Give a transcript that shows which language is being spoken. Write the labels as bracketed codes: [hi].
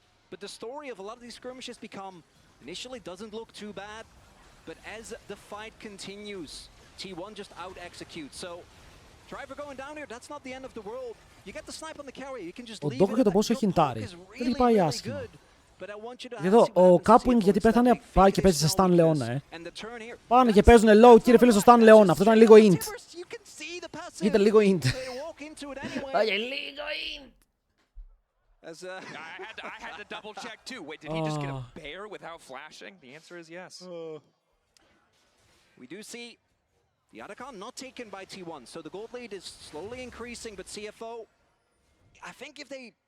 [en] But the story of a lot of these skirmishes become initially doesn't look too bad, but as the fight continues, T1 just out-executes. So Driver going down here, that's not the end of the world. You get the snipe on the carry, you can just leave it. [el] Ο Doggo και το πόσο έχει χιντάρει. Δεν έχει πάει άσχημα. Εδώ, ο Κάπουινγκ γιατί πέθανε πάει και παίζει σε Stan Leona, Πάνε και παίζουν low, κύριε φίλε, στο Stan Leona. Αυτό ήταν λίγο int. Ήταν λίγο int. Λίγο int. [en] I had to double check too. Wait, did he just get a bear without flashing? The answer is yes. We do see the Otacon not taken by T1, so the gold lead is slowly increasing, but CFO, I think if they